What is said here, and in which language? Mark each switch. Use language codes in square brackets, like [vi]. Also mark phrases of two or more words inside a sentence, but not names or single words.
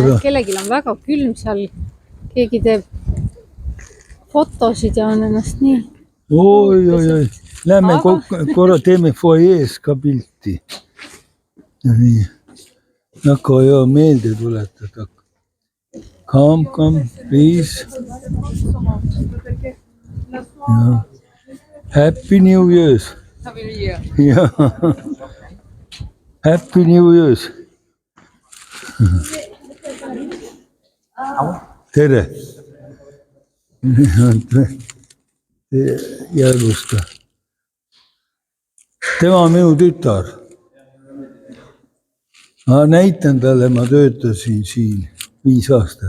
[et] nagu et kellelgi on väga külm seal. Keegi teeb fotosid ja on ennast nii. Oi. Lähme korra teeme foajees ka pilti. Ja nii. Väga hea meelde tuletada. [en] Come, please. Ja. Happy New Year's. Ja. Happy New Year's. [et] Tere. Järgusta. Tema on minu tütar. Ma näitan talle, ma töötasin siin 5 aastat.